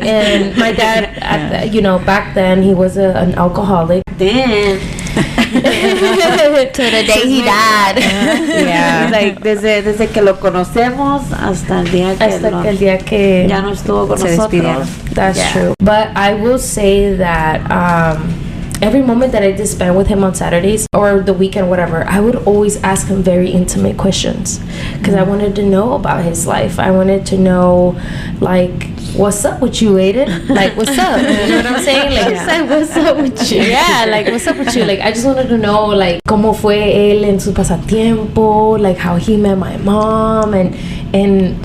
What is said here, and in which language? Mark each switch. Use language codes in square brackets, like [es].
[en] And my dad, back then, he was an alcoholic. Damn. To the day he died. Yeah. [es] Like desde que lo conocemos hasta el día que ya no estuvo con nosotros. [en] That's true. But I will say that every moment that I did spend with him on Saturdays or the weekend, whatever, I would always ask him very intimate questions, because I wanted to know about his life. I wanted to know, like, what's up with you, Aiden? Like, what's up? You know what I'm saying? Like, what's up with you? Yeah, like, what's up with you? Like, I just wanted to know, like, [es] cómo fue él en su pasatiempo, [en] like, how he met my mom, and